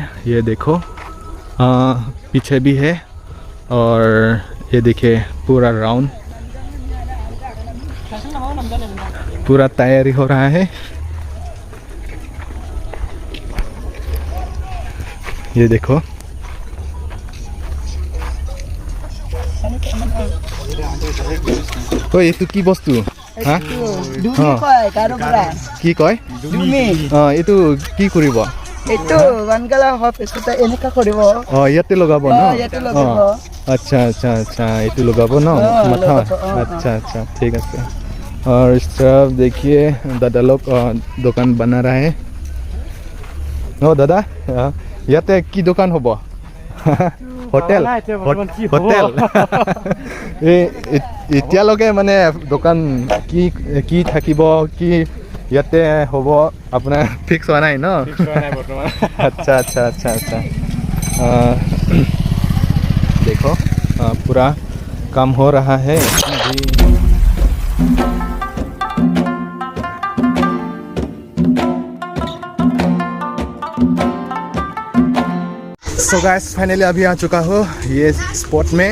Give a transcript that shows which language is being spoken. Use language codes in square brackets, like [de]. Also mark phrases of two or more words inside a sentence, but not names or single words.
[hi] ये देखो पीछे भी है, और ये देखिए पूरा राउंड पूरा तैयारी हो रहा है। ये देखो ओए ये [as] কি বস্তু? হ্যাঁ কি কয়? এইটো কি কৰিব? এইটো গান গালা হয় ফেষ্টিভেল এনেকা কৰিব। ইয়াতে লগাব ন? ইয়াতে লগাব। अच्छा এইটো লগাব ন মাথা? [hi] अच्छा ठीक है। और इस तरफ देखिए दादा लोग दुकान बना रहा है। [as] ও দাদা ইয়াতে কি দোকান হ'ব? होटेल এতিয়ালৈকে মানে দোকান কি থাকিব, কি ইয়াতে হ'ব আপোনাৰ ফিক্স হোৱা নাই ন? [hi] अच्छा देखो पूरा काम हो रहा है अभी। [en] so guys finally [hi] अभी आ चुका हूँ ये स्पॉट में।